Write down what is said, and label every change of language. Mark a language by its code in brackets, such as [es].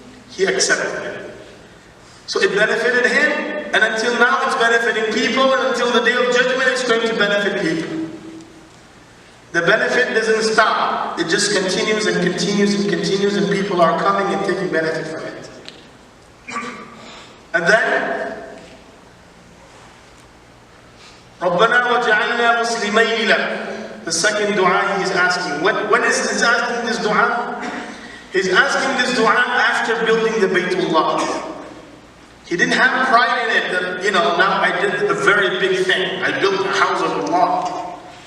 [en] He accepted it. So it benefited him, and until now it's benefiting people, and until the day of judgment it's going to benefit people. The benefit doesn't stop. It just continues and continues and continues, and people are coming and taking benefit from it. And then, [ar] رَبَّنَا وَجَعَلْنَا مُسْلِمَيْنِ لَكَ. [en] The second dua he is asking. When is he asking this dua? He's asking this dua after building the Baytullah. He didn't have pride in it that, now I did a very big thing. I built the house of Allah.